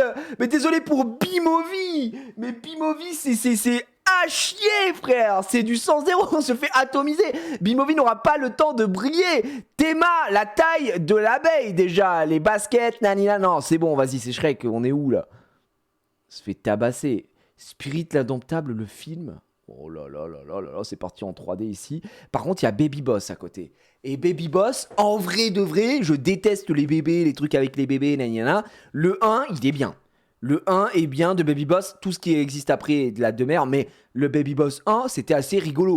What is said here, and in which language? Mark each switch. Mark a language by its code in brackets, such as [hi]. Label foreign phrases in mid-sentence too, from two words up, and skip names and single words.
[fr] Mais désolé pour B-Movie, mais B-Movie c'est à chier, frère. C'est du 100-0, on se fait atomiser. B-Movie n'aura pas le temps de briller. Théma, la taille de l'abeille déjà, les baskets, nanina, non, c'est bon, vas-y, c'est Shrek, on est où là? On se fait tabasser. Spirit l'indomptable, le film. Oh là là là là là là, c'est parti en 3D ici. Par contre, il y a Baby Boss à côté. Et Baby Boss, en vrai de vrai, je déteste les bébés, les trucs avec les bébés, nanana. Le 1, il est bien. Le 1 est bien de Baby Boss, tout ce qui existe après est de la demeure, mais le Baby Boss 1, c'était assez rigolo.